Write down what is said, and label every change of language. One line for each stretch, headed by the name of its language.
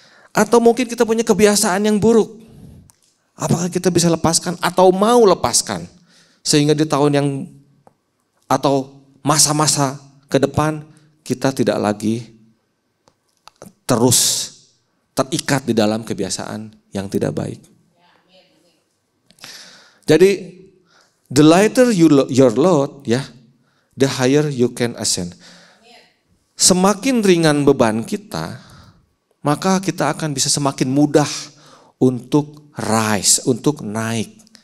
Indonesian: Atau mungkin kita punya kebiasaan yang buruk. Apakah kita bisa lepaskan atau mau lepaskan? Sehingga di tahun yang atau masa-masa ke depan kita tidak lagi terus terikat di dalam kebiasaan yang tidak baik.
English: Jadi the lighter your load, ya, the higher you can ascend.
Indonesian: Semakin ringan beban kita, maka kita akan bisa semakin mudah untuk rise, untuk naik.